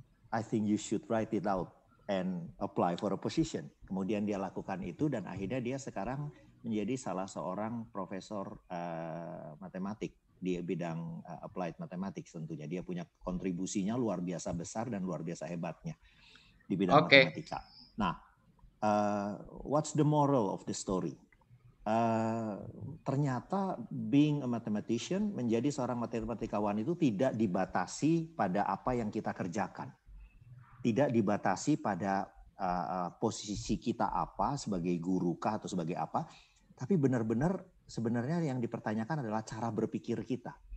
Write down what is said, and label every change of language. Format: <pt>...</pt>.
<en>I think you should write it out and apply for a position.</en> <id>Kemudian dia lakukan itu dan akhirnya dia sekarang menjadi salah seorang profesor matematik di bidang applied mathematics tentunya. Dia punya kontribusinya luar biasa besar dan luar biasa hebatnya di bidang matematika.</id> <en>Nah, what's the moral of the story?</en> <id>Ternyata</id> <en>being a mathematician,</en> <id>menjadi seorang matematikawan itu tidak dibatasi pada apa yang kita kerjakan. Tidak dibatasi pada posisi kita apa, sebagai guru kah atau sebagai apa. Tapi benar-benar sebenarnya yang dipertanyakan adalah cara berpikir kita.</id>